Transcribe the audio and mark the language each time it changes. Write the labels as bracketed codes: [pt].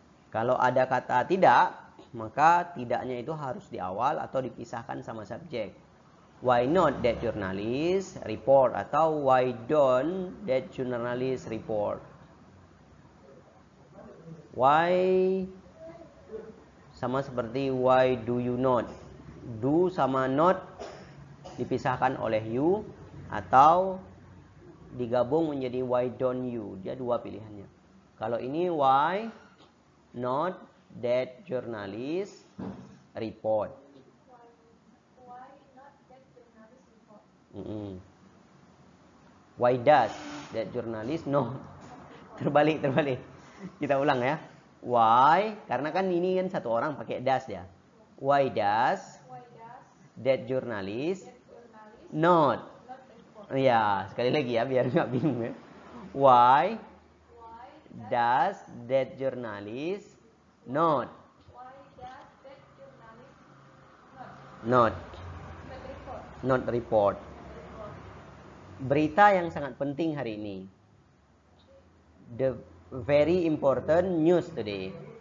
[id] Kalau ada kata tidak, maka tidaknya itu harus di awal atau dipisahkan sama subjek. [en] Why not that journalist report? Atau why don't that journalist report? Why [id] sama seperti [en] why do you not? [id] Do sama not dipisahkan oleh you atau digabung menjadi [en] why don't you. [id] Dia dua pilihannya. Kalau ini [en] why not that journalist report. Why does that journalist no? [id] Terbalik. Kita ulang ya. [en] Why? [id] Karena kan ini kan satu orang pakai does ya. [en] Why does Why does that journalist that journalist not? not report? [id] Ya, sekali lagi ya biar nggak bingung ya. [en] Why Why does that journalist not why does that journalist not not report? report? [id] Berita yang sangat penting hari ini. [en] The very important news today.